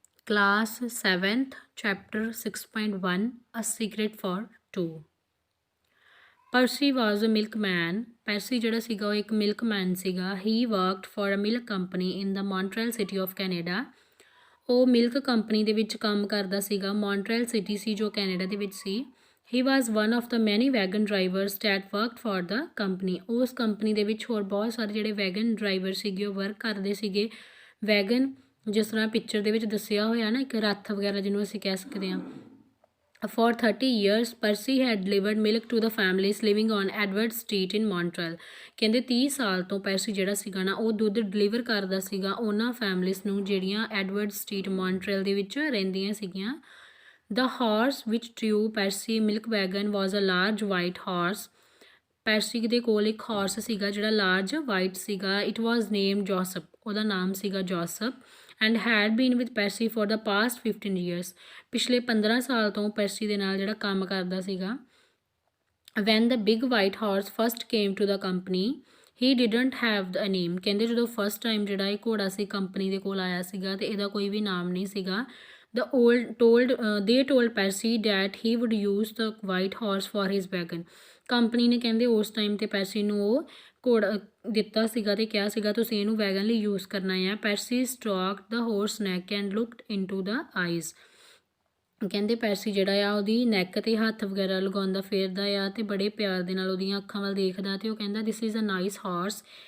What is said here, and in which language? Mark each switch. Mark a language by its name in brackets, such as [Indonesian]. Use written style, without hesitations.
[English] Class 7th, Chapter 6.1 A Secret for Two. Percy was a milkman. [Punjabi] Percy ਜਿਹੜਾ ਸੀਗਾ ਉਹ ਇੱਕ ਮਿਲਕਮੈਨ ਸੀਗਾ. [English] He worked for a milk company in the Montreal city of Canada. [Punjabi] ਉਹ milk company ਦੇ ਵਿੱਚ ਕੰਮ ਕਰਦਾ ਸੀਗਾ. ਮੌਂਟਰੀਅਲ ਸਿਟੀ ਸੀ ਜੋ ਕੈਨੇਡਾ ਦੇ ਵਿੱਚ ਸੀ. [English] He was one of the many wagon drivers that worked for the company. [Punjabi] ਉਸ ਕੰਪਨੀ ਦੇ ਵਿੱਚ ਹੋਰ ਬਹੁਤ ਸਾਰੇ ਜਿਹੜੇ ਵੈਗਨ ਡਰਾਈਵਰ ਸੀਗੇ ਉਹ ਵਰਕ ਕਰਦੇ ਸੀਗੇ. ਵੈਗਨ ਜਿਸ ਤਰ੍ਹਾਂ ਪਿਕਚਰ ਦੇ ਵਿੱਚ ਦੱਸਿਆ ਹੋਇਆ ਨਾ, ਇੱਕ ਰੱਥ ਵਗੈਰਾ ਜਿਹਨੂੰ ਅਸੀਂ ਕਹਿ ਸਕਦੇ ਹਾਂ. [English] For 30 years, Percy had delivered milk to the families living on Edward Street in Montreal. [Punjabi] ਕਹਿੰਦੇ 30 ਸਾਲ ਤੋਂ ਪੈਰਸੀ ਜਿਹੜਾ ਸੀਗਾ ਨਾ ਉਹ ਦੁੱਧ ਡਿਲੀਵਰ ਕਰਦਾ ਸੀਗਾ ਉਹਨਾਂ ਫੈਮਲੀਜ਼ ਨੂੰ ਜਿਹੜੀਆਂ ਐਡਵਰਡ ਸਟਰੀਟ ਮੌਂਟਰੀਅਲ ਦੇ ਵਿੱਚ ਰਹਿੰਦੀਆਂ ਸੀਗੀਆਂ. [English] The horse which drew Percy milk wagon was a large white horse. [Punjabi] ਪੈਰਸੀ ਦੇ ਕੋਲ ਇੱਕ ਹਾਰਸ ਸੀਗਾ ਜਿਹੜਾ ਲਾਰਜ ਵਾਈਟ ਸੀਗਾ. [English] It was named Joseph. [Punjabi] ਉਹਦਾ ਨਾਮ ਸੀਗਾ ਜੋਸਪ. [English] And had been with Percy for the past 15 years. [Punjabi] ਪਿਛਲੇ 15 ਸਾਲ ਤੋਂ ਪੈਰਸੀ ਦੇ ਨਾਲ ਜਿਹੜਾ ਕੰਮ ਕਰਦਾ ਸੀਗਾ. [English] When the big white horse first came to the company he didn't have a name. [Punjabi] ਕਹਿੰਦੇ ਜਦੋਂ ਫਸਟ ਟਾਈਮ ਜਿਹੜਾ ਇਹ ਘੋੜਾ ਸੀ ਕੰਪਨੀ ਦੇ ਕੋਲ ਆਇਆ ਸੀਗਾ ਅਤੇ ਇਹਦਾ ਕੋਈ ਵੀ ਨਾਮ ਨਹੀਂ ਸੀਗਾ. [English] They told Percy that he would use the white horse for his wagon. [Punjabi] Company ਨੇ ਕਹਿੰਦੇ ਉਸ ਟਾਈਮ 'ਤੇ ਪੈਰਸੀ ਨੂੰ ਉਹ ਘੋੜਾ ਦਿੱਤਾ ਸੀਗਾ ਅਤੇ ਕਿਹਾ ਸੀਗਾ ਤੁਸੀਂ ਇਹਨੂੰ ਵੈਗਨ ਲਈ ਯੂਜ਼ ਕਰਨਾ ਆ. [English] Percy stroked the horse neck and looked into the eyes. [Punjabi] ਕਹਿੰਦੇ ਪੈਰਸੀ ਜਿਹੜਾ ਆ ਉਹਦੀ ਨੈਕ 'ਤੇ ਹੱਥ ਵਗੈਰਾ ਲਗਾਉਂਦਾ ਫੇਰਦਾ ਆ ਅਤੇ ਬੜੇ ਪਿਆਰ ਦੇ ਨਾਲ ਉਹਦੀਆਂ ਅੱਖਾਂ ਵੱਲ ਦੇਖਦਾ ਅਤੇ ਉਹ ਕਹਿੰਦਾ [English] This is a nice horse.